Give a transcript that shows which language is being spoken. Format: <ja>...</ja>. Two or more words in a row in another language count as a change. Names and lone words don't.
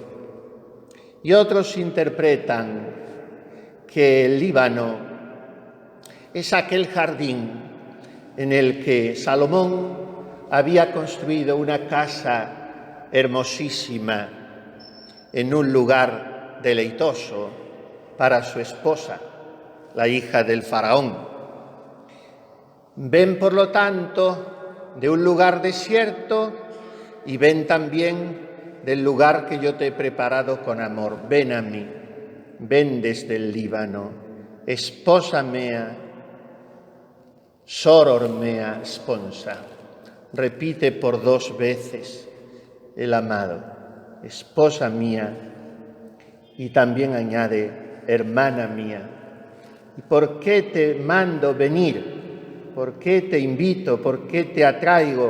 <es>Y otros interpretan que el Líbano es aquel jardín en el que Salomón había construido una casa hermosísima en un lugar deleitoso para su esposa, la hija del faraón. Ven, por lo tanto, de un lugar desierto y ven también del lugar que yo te he preparado con amor. Ven a mí. ven desde el Líbano,</es> <la>esposa mea, soror mea sponsa.</la> <es>Repite por 2 veces el amado, esposa mía, y también añade, hermana mía. ¿Y por qué te mando venir? ¿Por qué te invito? ¿Por qué te atraigo?</es>